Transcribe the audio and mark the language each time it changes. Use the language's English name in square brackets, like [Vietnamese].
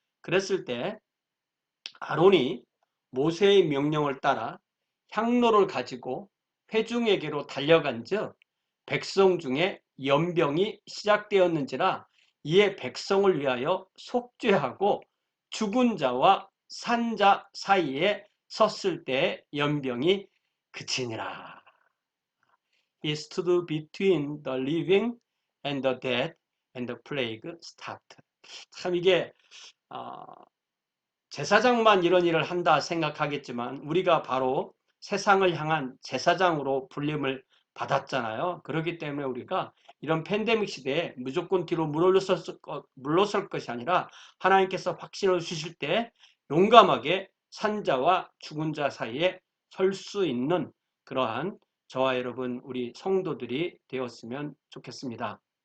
[Korean] 그랬을 때 아론이 모세의 명령을 따라 향로를 가지고 회중에게로 달려간즉 백성 중에 연병이 시작되었는지라 이에 백성을 위하여 속죄하고 죽은 자와 산 자 사이에 섰을 때 연병이 그치니라. [English] He stood between the living and the dead and the plague stopped. [Korean] 참 이게 제사장만 이런 일을 한다 생각하겠지만 우리가 바로 세상을 향한 제사장으로 불림을 받았잖아요. 그렇기 때문에 우리가 이런 팬데믹 시대에 무조건 뒤로 물러설 것이 아니라 하나님께서 확신을 주실 때 용감하게 산자와 죽은 자 사이에 설 수 있는 그러한 저와 여러분 우리 성도들이 되었으면 좋겠습니다.